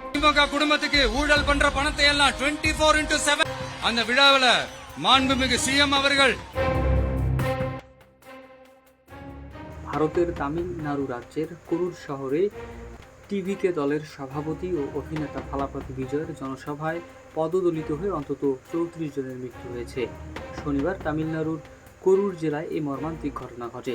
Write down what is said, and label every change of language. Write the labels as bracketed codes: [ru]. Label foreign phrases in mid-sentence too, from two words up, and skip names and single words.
[ta] திமுக குடும்பத்துக்கு ஊழல் பண்ற பணத்தை எல்லாம் 24x7 அந்த விழாவில் மாண்புமிகு சிஎம் அவர்கள் [bn] ভারতের তামিলনাড়ু রাজ্যের করুর শহরে টিভিকে দলের সভাপতি ও অভিনেতা থালাপতি বিজয়ের জনসভায় পদদলিত হয়ে অন্তত 34 জনের মৃত্যু হয়েছে। শনিবার তামিলনাড়ুর করুর জেলায় এই মর্মান্তিক ঘটনা ঘটে।